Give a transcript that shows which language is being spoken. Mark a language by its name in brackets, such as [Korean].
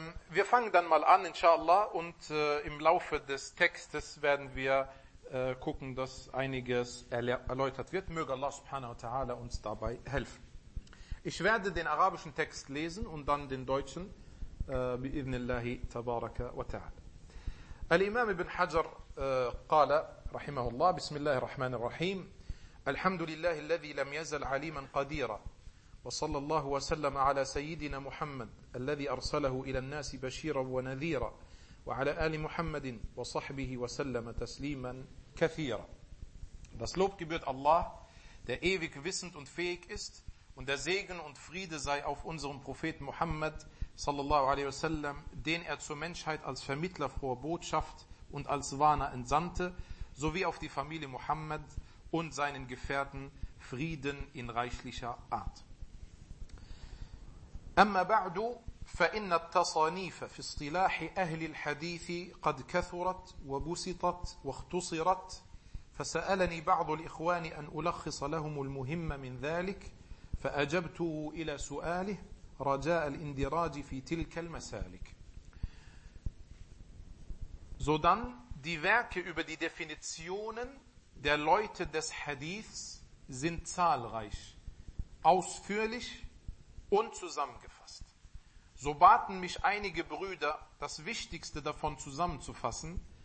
[German] Wir fangen dann mal an, inshallah, und im Laufe des Textes werden wir gucken, dass einiges erläutert wird. Möge Allah subhanahu wa ta'ala uns dabei helfen. Ich werde den arabischen Text lesen und dann den deutschen. [Arabic] بإذن الله تبارك وتعالى. الإمام ابن حجر قال رحمه الله بسم الله الرحمن الرحيم الحمد لله الذي لم يزل عليما قديرا وصلى الله وسلم على سيدنا محمد الذي أرسله إلى الناس بشيرا ونذيرا وعلى آل محمد وصحبه وسلم تسليما كثيرا. [German] Das Lob gebührt Allah, der ewig wissend und fähig ist. Und der Segen und Friede sei auf unserem Propheten Muhammad, sallallahu alaihi wasallam, den er zur Menschheit als Vermittler froher Botschaft und als Warner entsandte, sowie auf die Familie Muhammad und seinen Gefährten Frieden in reichlicher Art. [Arabic] أما بعد فإن التصانيف في اصطلاح أهل الحديث قد كثرت وبسطت واختصرت فسألني بعض الإخوان أن ألخص لهم المهم من ذلك فأجبته إلى سؤاله رجاء الاندراج في تلك المسالك. [German] Sodann die Werke über die Definitionen der Leute des Hadiths sind zahlreich, ausführlich und zusammengefasst. So baten mich einige Brüder, das Wichtigste davon zusammenzufassen.